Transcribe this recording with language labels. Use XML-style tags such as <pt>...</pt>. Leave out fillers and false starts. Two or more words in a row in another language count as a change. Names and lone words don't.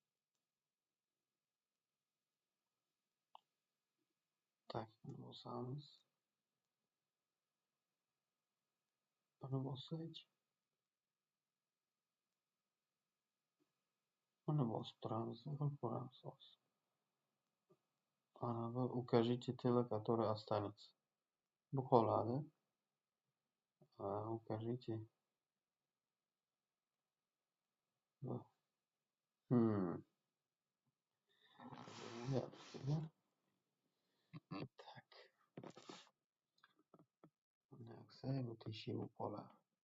<uz>Tak, buni bosamiz. Buni bossak. Buni bosib turamiz, qilib ko'ramiz hozir. Ana bu</uz> <ru>укажите тело, которое останется.</ru> <uz>Bu qoladi. Укажите. Bu. Tak. Bunday qilsak, bu teshik bo'lib qoladi.</uz>